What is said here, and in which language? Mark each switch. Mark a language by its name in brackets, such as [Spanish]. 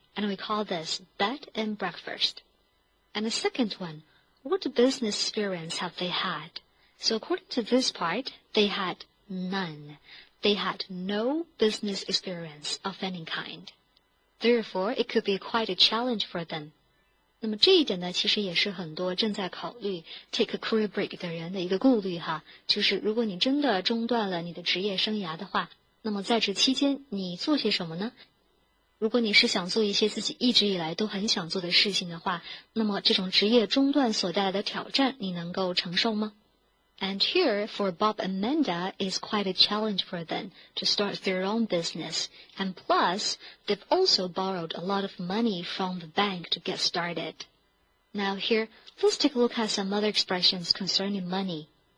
[English] And we call this bed and breakfast. And the second one, what business experience have they had? So according to this part, they had none. They had no business experience of any kind. Therefore, it could be quite a challenge for them. [Chinese] 那么这一点呢，其实也是很多正在考虑 [English] take a career break [Chinese] 的人的一个顾虑哈，就是如果你真的中断了你的职业生涯的话，那么在这期间你做些什么呢？如果你是想做一些自己一直以来都很想做的事情的话，那么这种职业中断所带来的挑战，你能够承受吗？ [English] And here, for Bob and Manda, is quite a challenge for them to start their own business. And plus, they've also borrowed a lot of money from the bank to get started. Now here, let's take a look at some other expressions concerning money.